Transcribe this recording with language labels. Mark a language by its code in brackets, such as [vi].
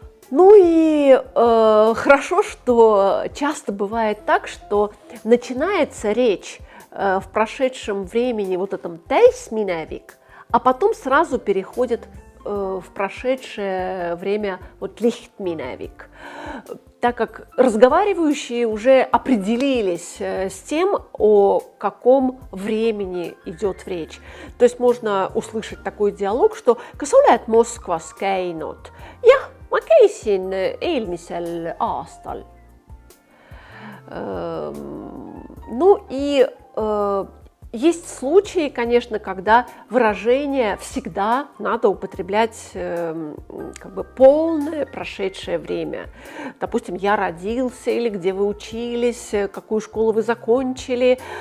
[ru] Ну и хорошо, что часто бывает так, что начинается речь в прошедшем времени, вот этом täisminevik, а потом сразу переходит в прошедшее время вот lihtminevik, так как разговаривающие уже определились с тем, о каком времени идет речь. То есть можно услышать такой диалог, что [et] «Kas oled Moskvas käinud?» «Jah, ma käisin eelmisel aastal». [ru] Ну и есть случаи, конечно, когда выражение всегда надо употреблять как бы полное прошедшее время. Допустим, «я родился» или «где вы учились», «какую школу вы закончили».